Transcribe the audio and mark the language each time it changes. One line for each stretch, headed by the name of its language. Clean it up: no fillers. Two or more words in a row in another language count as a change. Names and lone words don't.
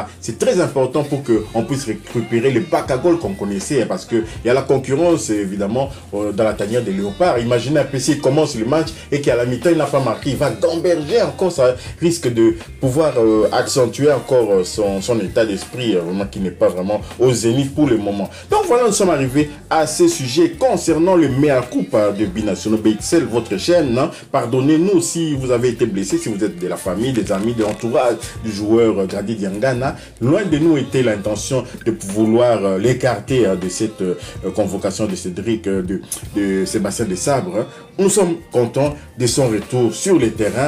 French: C'est très important pour qu'on puisse récupérer le bac à goal qu'on connaissait, parce qu'il y a la concurrence, évidemment, dans la tanière des Léopards. Imaginez un peu s'il commence le match et qu'à la mi-temps, il n'a pas marqué. Il va gamberger encore, ça risque de pouvoir accentuer encore son état d'esprit, vraiment qui n'est pas vraiment au zénith pour le moment. Donc voilà, nous sommes arrivés à ces sujets concernant le
Latin: mea culpa
French: de Binationaux BXL, votre chaîne. Hein. Pardonnez-nous si vous avez été blessé, si vous êtes de la famille, des amis, de l'entourage du joueur Grady Diangana. Loin de nous était l'intention de vouloir l'écarter de cette convocation de Cédric, de Sébastien Desabre. Hein. Nous sommes contents de son retour sur le terrain.